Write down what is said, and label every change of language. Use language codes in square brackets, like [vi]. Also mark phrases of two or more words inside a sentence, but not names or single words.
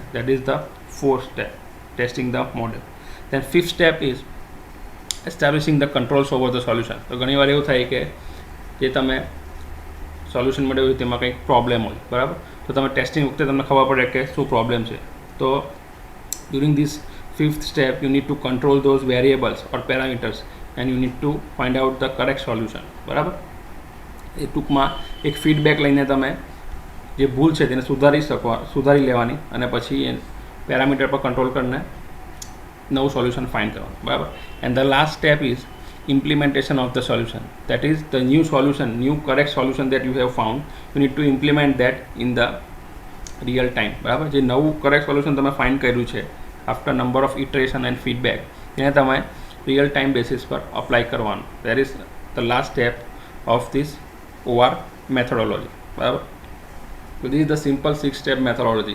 [en] That is the fourth step, testing the model. Then fifth step is establishing the controls over the solution. [gu] તો ઘણીવાર એવું થાય કે જે તમે સોલ્યુશન મેળવ્યું તેમાં કંઈક પ્રોબ્લેમ હોય, બરાબર. તો તમે ટેસ્ટિંગ વખતે તમને ખબર પડે કે શું પ્રોબ્લેમ છે. [en] તો During this fifth step you need to control those variables or parameters and you need to find out the correct solution, [gu] બરાબર. એ ટૂંકમાં એક ફીડબેક લઈને તમે જે ભૂલ છે તેને સુધારી લેવાની અને પછી એ પેરામીટર પર કંટ્રોલ કરીને નવું [en] solution find [gu] કરવાનું, બરાબર. [en] And the last step is implementation of the solution. That is the new correct solution that you have found, you need to implement that in the real time, [gu] બરાબર. જે નવું [en] correct solution [gu] તમે ફાઇન્ડ કર્યું છે [en] after number of iteration and feedback [gu] એને તમે [en] real time basis [gu] પર અપ્લાય કરવાનું. [en] That is the last step of this OR methodology, બરાબર. તો this is the simple 6 step methodology.